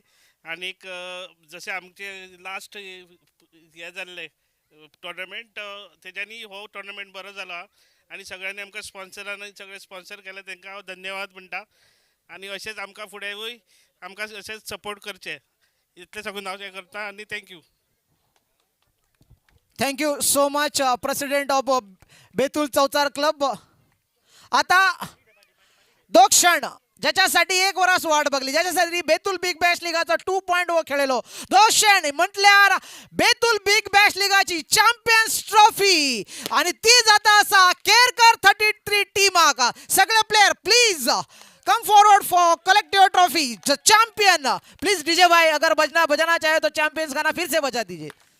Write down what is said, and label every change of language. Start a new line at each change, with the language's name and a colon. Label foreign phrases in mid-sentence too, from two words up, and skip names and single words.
Konkani: आनीक जशें आमचे लास्ट हे जाल्ले टोर्नामेंट, तेज्यांनी हो टोर्नामेंट बरो जालो, आनी सगळ्यांनी आमकां स्पॉन्सरांनी सगळे स्पॉन्सर केले तांकां हांव धन्यवाद म्हणटा. आनी अशेंच आमकां फुडेंय आमकां अशेंच सपोर्ट करचे, इतलें सांगून हांव हें करता, आनी थँक्यू.
English: thank you so much president of Betul Chauchar club.
Konkani: आता दो क्षण ज्याच्यासाठी 1 वर्ष वाट बघली, ज्याच्यासाठी बेतुल बिग बॅश लिगाचा 2.0 खेळलेलो, दो क्षण म्हटल्यार बेतुल बिग बॅश लिगाची चॅम्पियन्स ट्रॉफी, आणि ती जाता असा केरकर 33 टीमाक.
English: सगळे player please come forward for collect your trophy.
Hindi: चैंपियन प्लीज डीजे भाई, अगर बजना चाहे तो चैंपियंस गाना फिर से बजा दीजिए.